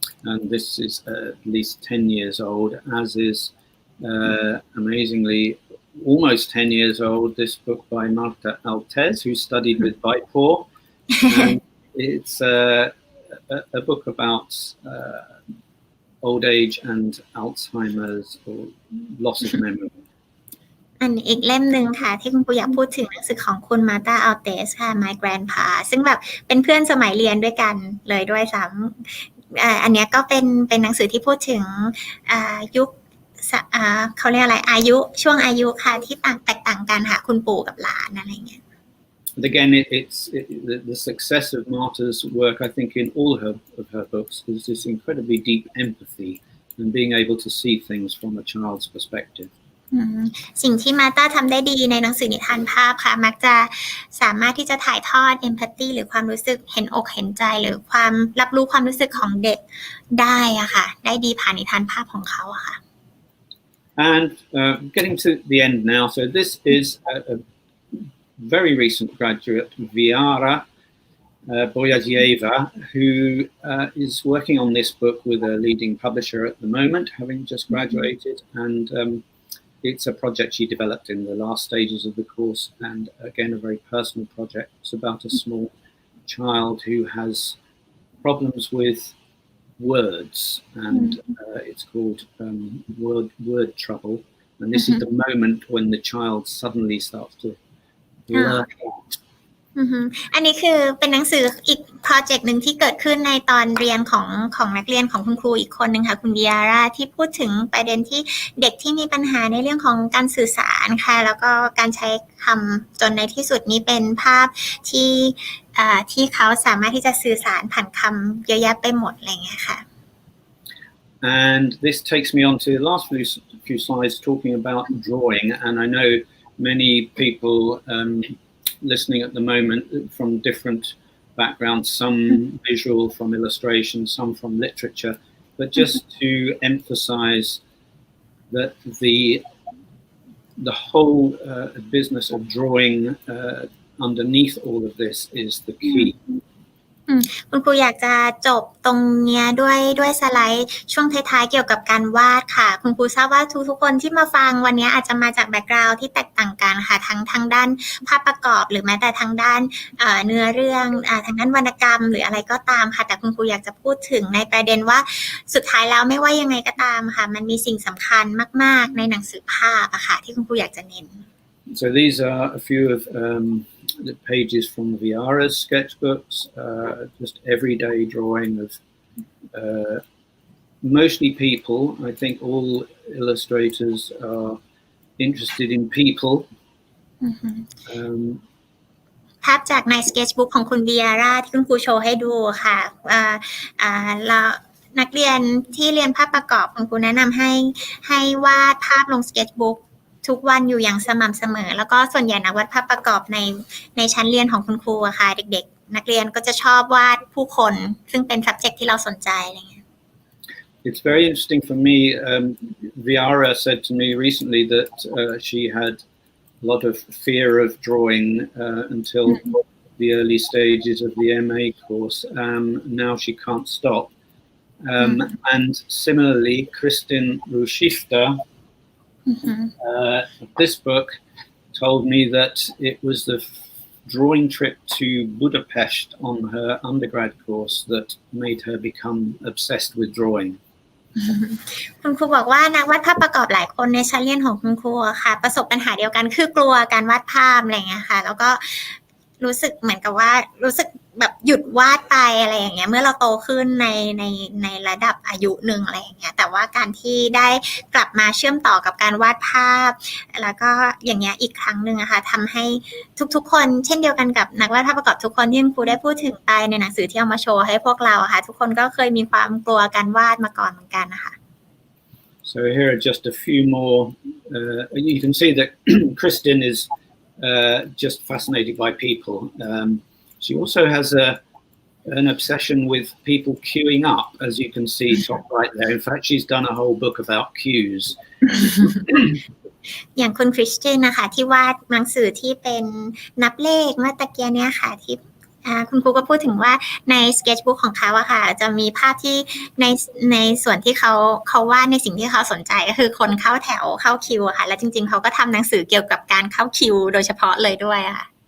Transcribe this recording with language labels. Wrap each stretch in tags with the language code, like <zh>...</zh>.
<en>And this is at least 10 years old, as is amazingly almost 10 years old, this book by Marta Altez, who studied with By Paul. And it's a book about old age and Alzheimer's or loss of memory.</en> <th>อันอีกเล่มนึงค่ะที่คุณครูอยากพูดถึงหนังสือของคุณมาตาอัลเตสค่ะ My Grandpa ซึ่งแบบเป็นเพื่อนสมัยเรียนด้วยกันเลยด้วยซ้ำอันนี้ก็เป็นหนังสือที่พูดถึงยุคเขาเรียกอะไรอายุช่วงอายุค่ะที่แตกต่างกันค่ะคุณปู่กับหลานอะไรเงี้ย</th> <en>And again, the success of Marta's work, I think, in all of her books is this incredibly deep empathy and being able to see things from a child's perspective.</en> <th>สิ่งที่มาตาทำได้ดีในหนังสือนิทานภาพค่ะมักจะสามารถที่จะถ่ายทอด empathy หรือความรู้สึกเห็นอกเห็นใจหรือความรับรู้ความรู้สึกของเด็กได้อะค่ะได้ดีผ่านนิทานภาพของเขาอะค่ะ</th> <en>And getting to the end now, so this is a very recent graduate, Viara Boyadzieva, who is working on this book with a leading publisher at the moment, having just graduated, and it's a project she developed in the last stages of the course, and again a very personal project. It's about a small child who has problems with words, and it's called word trouble, and this is the moment when the child suddenly starts to blurt out.</en> <th>อันนี้คือเป็นหนังสืออีกโปรเจกต์นึงที่เกิดขึ้นในตอนเรียนของนักเรียนของคุณครูอีกคนนึงค่ะคุณวิยาราที่พูดถึงประเด็นที่เด็กที่มีปัญหาในเรื่องของการสื่อสารค่ะแล้วก็การใช้คำจนในที่สุดนี้เป็นภาพที่เขาสามารถที่จะสื่อสารผ่านคำเยอะแยะไปหมดอะไรอย่างเงี้ยค่ะ</th> <en>And this takes me on to the last few slides talking about drawing, and I know many people listening at the moment from different backgrounds, some visual from illustration, some from literature, but just to emphasize that the whole business of drawing underneath all of this is the key.</en> <th>คุณครูอยากจะจบตรงเนี้ยด้วยสไลด์ช่วงท้ายๆเกี่ยวกับการวาดค่ะคุณครูทราบว่าทุกๆคนที่มาฟังวันนี้อาจจะมาจากแบ็คกราวด์ที่แตกต่างกันค่ะทั้งทางด้านภาพประกอบหรือแม้แต่ทางด้านเนื้อเรื่องทางด้านวรรณกรรมหรืออะไรก็ตามค่ะแต่คุณครูอยากจะพูดถึงในประเด็นว่าสุดท้ายแล้วไม่ว่ายังไงก็ตามค่ะมันมีสิ่งสำคัญมากๆในหนังสือภาพอะค่ะที่คุณครูอยากจะเน้น</th> <en>So these are a few of the pages from Viara's sketchbooks, just everyday drawing of mostly people. I think all illustrators are interested in people.</en> <th>ภาพจากในสเก็ตช์บุ๊กของคุณวิอาร่าที่คุณครูโชว์ให้ดูค่ะแล้วนักเรียนที่เรียนภาพประกอบคุณครูแนะนำให้วาดภาพลงสเก็ตช์บุ๊กทุกวันอยู่อย่างสม่ำเสมอแล้วก็ส่วนใหญ่นักวาดภาพประกอบในชั้นเรียนของคุณครูอะค่ะเด็กๆนักเรียนก็จะชอบวาดผู้คนซึ่งเป็น subject ที่เราสนใจอะไรเงี้ย</th> <en>It's very interesting for me. Viara said to me recently that she had a lot of fear of drawing until the early stages of the MA course. Now she can't stop. And similarly, Kristin Rushifta, this book told me that it was the drawing trip to Budapest on her undergrad course that made her become obsessed with drawing.</en> <th>คุณครูบอกว่านักวาดภาพประกอบหลายคนในชั้นเรียนของคุณครูค่ะประสบปัญหาเดียวกันคือกลัวการวาดภาพอะไรอย่างเงี้ยค่ะแล้วก็รู้สึกเหมือนกับว่ารู้สึกแบบหยุดวาดไปอะไรอย่างเงี้ยเมื่อเราโตขึ้นในระดับอายุหนึ่งอะไรอย่างเงี้ยแต่ว่าการที่ได้กลับมาเชื่อมต่อกับการวาดภาพแล้วก็อย่างเงี้ยอีกครั้งนึงอะค่ะทำให้ทุกๆคนเช่นเดียวกันกับนักวาดภาพประกอบทุกคนที่คุณครูได้พูดถึงไปในหนังสือที่เอามาโชว์ให้พวกเราอะค่ะทุกคนก็เคยมีความกลัวการวาดมาก่อนเหมือนกันนะคะ</th> <en>So here are just a few more. You can see that Kristin is just fascinated by people. She also has an obsession with people queuing up, as you can see top right there. In fact, she's done a whole book about queues.</en> <th>อย่างคุณคริสตินนะคะที่วาดหนังสือที่เป็นนับเลขเมื่อตะเกียเนี่ยค่ะที่คุณครูก็พูดถึงว่าในสเก็ตช์บุ๊กของเขาอะค่ะจะมีภาพที่ในส่วนที่เขาวาดในสิ่งที่เขาสนใจก็คือคนเข้าแถวเข้าคิวอะค่ะแล้วจริงๆเขาก็ทำหนังสือเกี่ยวกับการเข้าคิวโดยเฉพาะเลยด้วยค่ะ</th>